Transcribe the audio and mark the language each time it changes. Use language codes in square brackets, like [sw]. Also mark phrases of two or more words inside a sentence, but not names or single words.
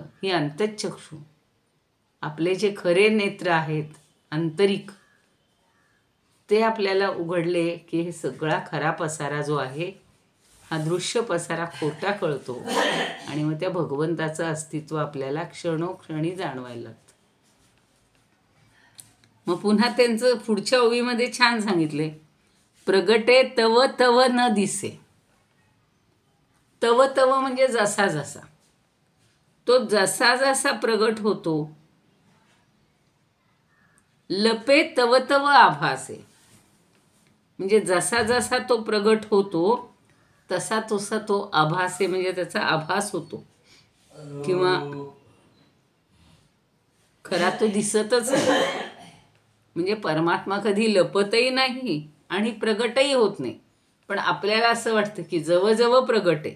[mr] ही अंतःचक्षु, आपले जे खरे नेत्र आहेत आंतरिक, ते आपल्याला उघडले की हे सगळा खरा पसारा जो आहे हा दृश्य पसारा खोटा कळतो आणि मग त्या भगवंताचं अस्तित्व आपल्याला क्षणोक्षणी जाणवायला लागतं. मग पुन्हा त्यांचं पुढच्या ओवीमध्ये छान सांगितले, प्रगटे तव तव न दिसे. तव तव म्हणजे जसा जसा, तो जसा जसा प्रगट होतो. लपे तव तव आभासे, म्हणजे जसा जसा तो प्रगट होतो तसा तसा तो आभासे, म्हणजे त्याचा आभास होतो किंवा खरा तो दिसतच नाही. म्हणजे परमात्मा कधी लपतही नाही आणि प्रगटही होत नाही, पण आपल्याला असं वाटतं की जवळजवळ प्रगट आहे.